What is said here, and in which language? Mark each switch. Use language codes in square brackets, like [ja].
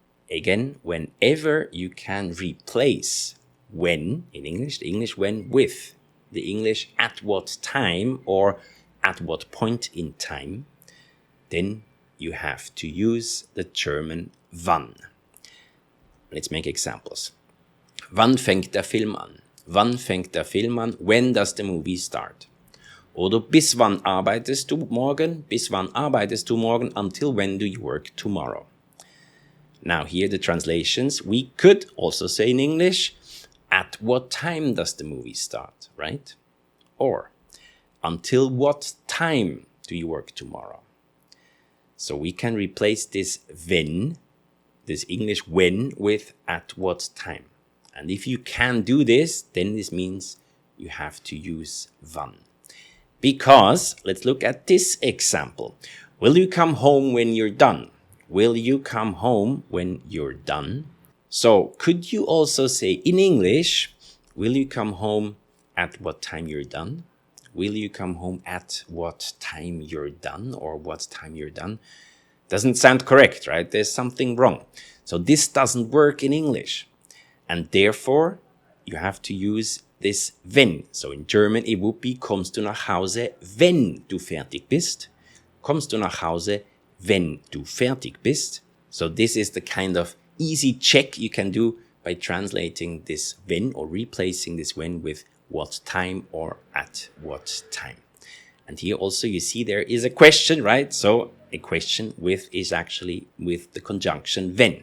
[en] Again, whenever you can replace when, in English, the English when, with the English at what time or at what point in time, then you have to use the German wann. [de] Let's make examples. Wann fängt der Film an? Wann fängt der Film an? When does the movie start? Oder bis wann arbeitest du morgen? Bis wann arbeitest du morgen? [en] Until when do you work tomorrow? Now here the translations. We could also say in English, at what time does the movie start, right? Or, until what time do you work tomorrow? So we can replace this when, this English when, with at what time. And if you can do this, then this means you have to use wann. Because, let's look at this example. Will you come home when you're done? Will you come home when you're done? So, could you also say in English, will you come home at what time you're done? Will you come home at what time you're done, or what time you're done? Doesn't sound correct, right? There's something wrong. So this doesn't work in English. And therefore, you have to use this wenn. [de] So in German, it would be, kommst du nach Hause, wenn du fertig bist? Kommst du nach Hause, wenn du fertig bist? [en] So this is the kind of easy check you can do by translating this when, or replacing this when with what time or at what time. And here also you see there is a question, right? So a question with is actually with the conjunction wenn.